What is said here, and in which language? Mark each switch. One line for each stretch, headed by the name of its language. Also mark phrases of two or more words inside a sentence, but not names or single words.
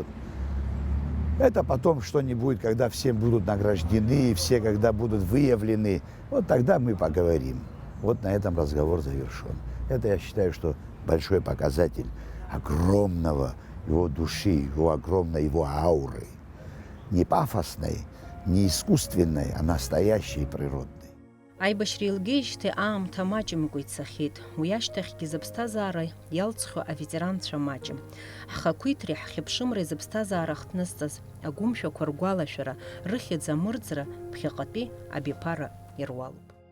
Russian: Это потом что-нибудь, когда все будут награждены, все когда будут выявлены, вот тогда мы поговорим. Вот на этом разговор завершен. Это, я считаю, что большой показатель огромного его души, его огромной его ауры. Не пафосной, не искусственной, а настоящей, природной.
Abkhazian: Аибашьра илгеижьҭеи аамҭа маҷымкәа ицахьеит. Уи ашьҭахьгьы зыԥсҭазаара иалҵхьоу аветеранцәа маҷым. Ҳхақәиҭреи ҳхьыԥшымреи зыԥсҭазаара хҭнызҵаз агәымшәақәа ргәалашәара, рыхьӡ амырӡра ԥхьаҟатәи абиԥара ируалуп.